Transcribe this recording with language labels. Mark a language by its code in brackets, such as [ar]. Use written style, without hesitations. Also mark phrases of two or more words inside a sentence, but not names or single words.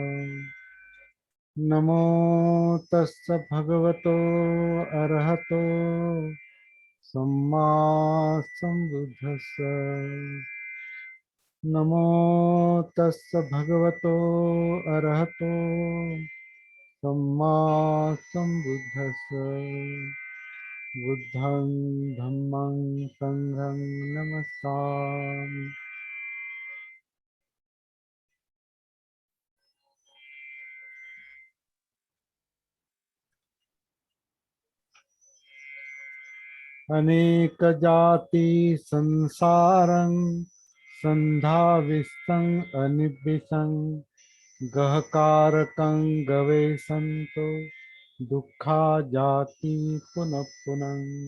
[pi] नमो तस् भगवतो अरहतो सम्मा सम्बुद्धस्स। नमो तस् भगवतो अरहतो सम्मा सम्बुद्धस्स। बुद्धं धम्मं संघं नमस्सामि। अनेक जाति संसारं संधाविष्टं अनिबिषं गहकारकं गवेशन्तो दुःखा जाति पुनः पुनः।